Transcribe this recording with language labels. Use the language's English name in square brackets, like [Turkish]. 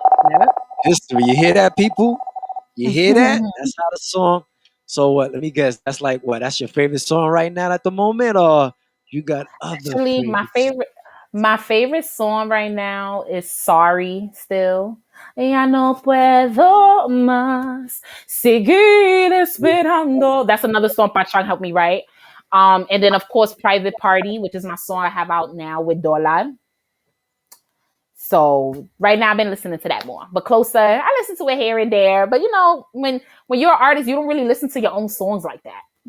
[English] Yep. History. You hear that, people? You hear that? That's how the song. So what? Let me guess. That's like what? That's your favorite song right now at the moment, or you got other Actually, favorites? my favorite song right now is Sorry still. [Spanish] Ya no puedo más seguir esperando. [English] That's another song Pachang helped me write. And then of course Private Party, which is my song I have out now with Dollar. So right now I've been listening to that more. But Closer, I listen to it here and there. But when you're an artist, you don't really listen to your own songs like that.